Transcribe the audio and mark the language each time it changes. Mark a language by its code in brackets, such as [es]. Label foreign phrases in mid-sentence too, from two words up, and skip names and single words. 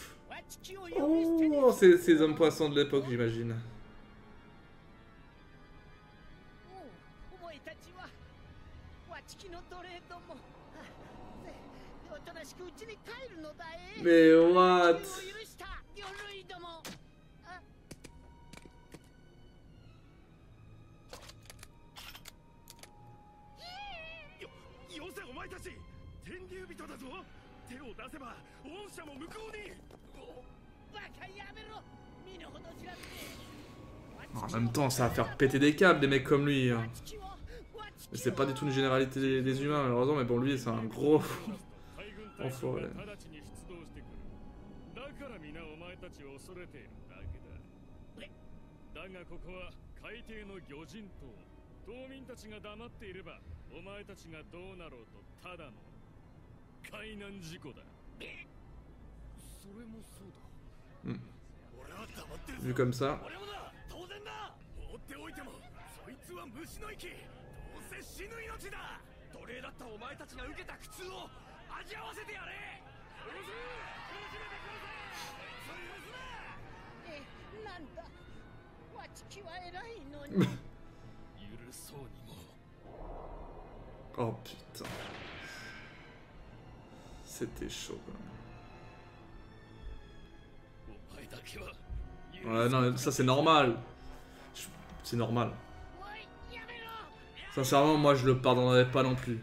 [fr] Oh, c'est ces hommes poissons de l'époque, j'imagine. Mais what? [ja] よせお前たち天竜人だぞ手を出せば御社も向こうに [fr] En même temps, ça va faire péter des câbles, des mecs comme lui. Hein. C'est pas du tout une généralité des humains, malheureusement, mais pour lui, c'est un gros enfoiré. [ja] だがここは海底の魚人島島民たちが黙っていればお前たちがどうなろうとただの海難事故だそれもそうだ [fr] Vu comme ça. [ja] 当然だ放っておいてもそいつは虫の息どうせ死ぬ命だ奴隷だったお前たちが受けた苦痛を味わわせてやれ殺せ苦しめて殺せそれ許すななんだわちきは偉いのに許そうにも [fr] Oh putain. C'était chaud quand même. Ouais, non, ça c'est normal. C'est normal. Sincèrement, moi je le pardonnerai pas non plus.